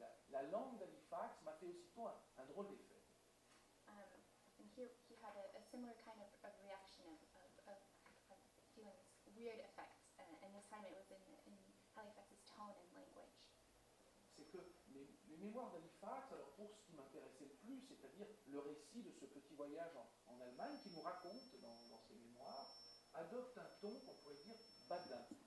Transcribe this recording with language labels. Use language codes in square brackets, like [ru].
[fr] La langue d'Halifax m'a fait aussitôt un drôle d'effet. [en] And here he had a similar kind of reaction of feeling this weird effect. And this time it was in Halifax's tone and language. [fr] C'est que les mémoires d'Halifax, alors pour ce qui m'intéressait le plus, c'est-à-dire le récit de ce petit voyage en Allemagne, qui nous raconte dans ses mémoires, adopte un ton qu'on pourrait dire badin.